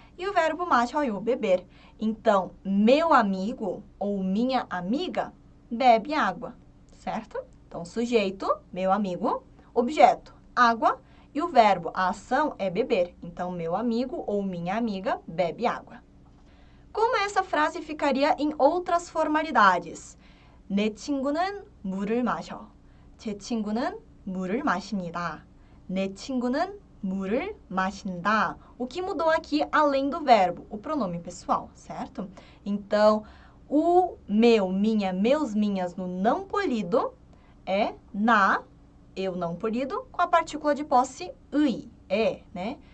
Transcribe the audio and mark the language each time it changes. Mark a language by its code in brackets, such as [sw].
[pt] E o verbo 마셔요, beber. Então, meu amigo ou minha amiga bebe água, certo? Então, sujeito, meu amigo, objeto, água, e o verbo, a ação, é beber. Então, meu amigo ou minha amiga bebe água. Como essa frase ficaria em outras formalidades? [ko] 내 친구는 물을 마셔. 제 친구는 물을 마십니다. 내 친구는 물을 마신다. [pt] O que mudou aqui além do verbo? O pronome pessoal, certo? Então, o meu, minha, meus, minhas no não polido é na, eu não polido, com a partícula de posse 의, né?